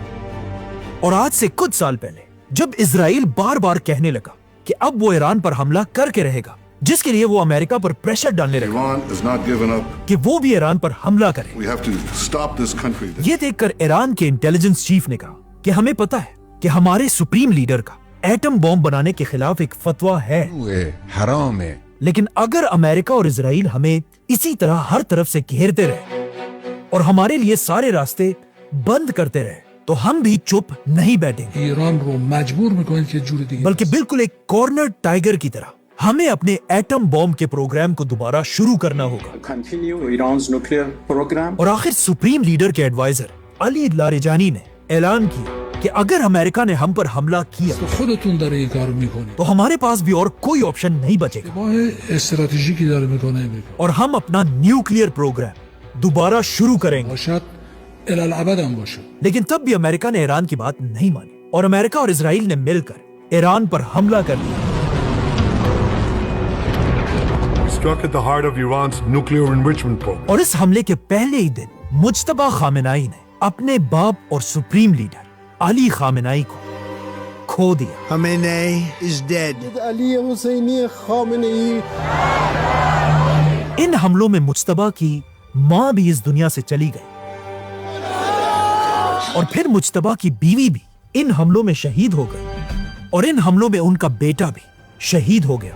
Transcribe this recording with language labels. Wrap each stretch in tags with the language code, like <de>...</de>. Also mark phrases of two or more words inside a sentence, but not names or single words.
<ur>اور آج سے کچھ سال پہلے جب اسرائیل بار بار کہنے لگا کہ اب وہ ایران پر حملہ کر کے رہے گا جس کے لیے وہ امریکہ پر پریشر ڈالنے لگا کہ وہ بھی ایران پر حملہ کرے, یہ دیکھ کر ایران کے</ur> <en>intelligence chief</en> <ur>نے کہا کہ ہمیں پتا ہے کہ ہمارے</ur> <en>supreme leader</en> <ur>کا</ur> <en>atom bomb</en> <ur>بنانے کے خلاف ایک فتویٰ ہے, حرام ہے, لیکن اگر امریکہ اور اسرائیل ہمیں اسی طرح ہر طرف سے گھیرتے رہے اور ہمارے لیے سارے راستے بند کرتے رہے تو ہم بھی چپ نہیں بیٹھیں گے.</ur> <fa>ایران رو مجبور میکنن که جوری دیگه</fa> <ur>بلکہ بالکل ایک</ur> <en>corner tiger</en> <ur>کی طرح ہمیں اپنے</ur> <en>atom bomb</en> <ur>کے پروگرام کو دوبارہ شروع کرنا ہوگا.</ur> <en>Continue Iran's nuclear program.</en> <ur>اور آخر</ur> <en>supreme leader</en> <ur>کے ایڈوائزر علی لاریجانی نے اعلان کیا کہ اگر امریکہ نے ہم پر حملہ کیا</ur> <fa>خودتون داره این کارو میکنید.</fa> <ur>تو ہمارے پاس بھی اور کوئی آپشن نہیں بچے گا</ur> <fa>اشتباه استراتژیکی داره میکنه</fa> <ur>اور ہم اپنا</ur> <en>nuclear program</en> <ur>دوبارہ شروع کریں گے.</ur> <fa>باشد الالعبد هم باشه.</fa> <ur>لیکن تب بھی امریکہ نے ایران کی بات نہیں مانی اور امریکہ اور اسرائیل نے مل کر ایران پر حملہ کر دیا.</ur> <en>Struck at the heart of Iran's nuclear enrichment program.</en> <ur>اور اس حملے کے پہلے ہی دن مجتبی خامنہئی نے اپنے باپ اور سپریم لیڈر علی خامنہئی کو کھو دیا.</ur> <en>Khamenei is dead.</en> <ur>علی حسینی خامنہئی. ان حملوں میں مجتبی کی ماں بھی اس دنیا سے چلی گئی اور پھر مجتبی کی بیوی بھی ان حملوں میں شہید ہو گئی اور ان حملوں میں ان کا بیٹا بھی شہید ہو گیا.</ur>